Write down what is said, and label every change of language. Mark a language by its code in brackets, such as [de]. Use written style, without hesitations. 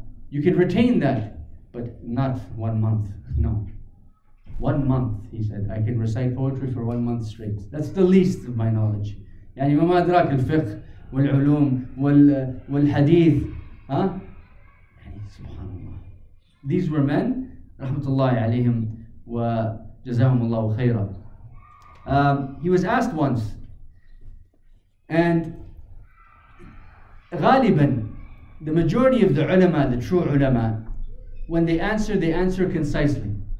[en] You could retain that, but not 1 month. No. 1 month, he said, I can recite poetry for 1 month straight. That's the least of my knowledge. [ar] يعني ما أدراك الفقه والعلوم والحديث. يعني سبحان الله. [en] These were men, rahmatullahi alayhim wa jazahumullahu khayra. He was asked once, and [ar] غالبا, [en] the majority of the ulama, the true ulama, when they answer concisely.